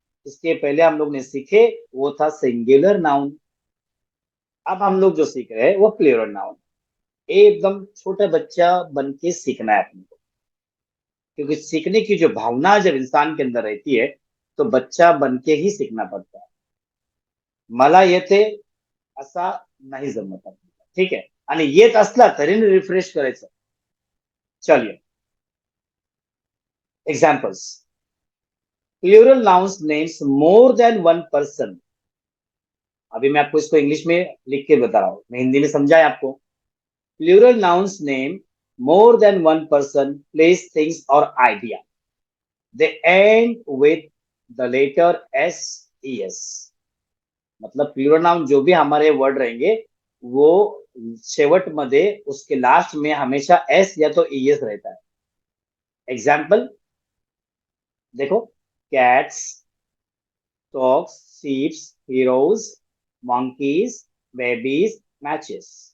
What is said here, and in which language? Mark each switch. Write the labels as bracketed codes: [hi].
[hi] इसके पहले हम लोग ने सीखे, वो था सिंगुलर नाउन. अब हम लोग जो सीख रहे हैं वो प्लूरल नाउन. एकदम छोटा बच्चा बन के सीखना है अपने को. क्योंकि सीखने की जो भावना जब इंसान के अंदर रहती है, तो बच्चा बन के ही सीखना पड़ता है. [mr] मला येते असा नाही जमत आपल्याला, ठीक आहे. आणि येत असला तरी रिफ्रेश करायचं. [hi] चलिए, examples. [en] Plural nouns names more than one person. [hi] अभी मैं आपको इसको इंग्लिश में लिख के बता रहा हूँ, मैं हिंदी में समझाया आपको. [en] Plural nouns name more than one person, place, things or idea. They end with the letter s, es. [hi] मतलब प्लूरल नाउन जो भी हमारे वर्ड रहेंगे, वो [mr] शेवट मध्ये [hi] उसके लास्ट में हमेशा एस या तो ईएस रहता है. एग्जाम्पल देखो, [en] Cats, dogs, sheeps, heroes, monkeys, babies, matches.